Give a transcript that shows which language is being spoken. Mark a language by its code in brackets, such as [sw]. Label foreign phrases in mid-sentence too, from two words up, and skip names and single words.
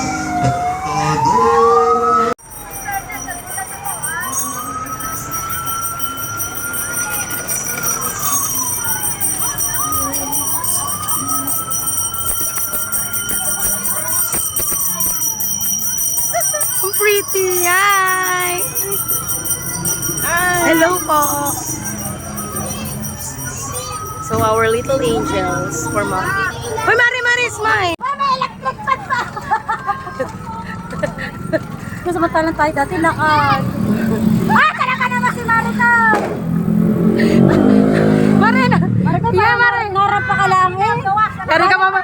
[tl] Adora. Ang pretty niya. Hello po. [en] So our little angels for Mom. [tl] Hoy, Mari, smile. Mama, electric pa! Kung samantalang tayo dati lakad. Talaga naman si Marita! Mari. Marita, Yeah, Mari. narap pa ka lang eh. Yari ka mama.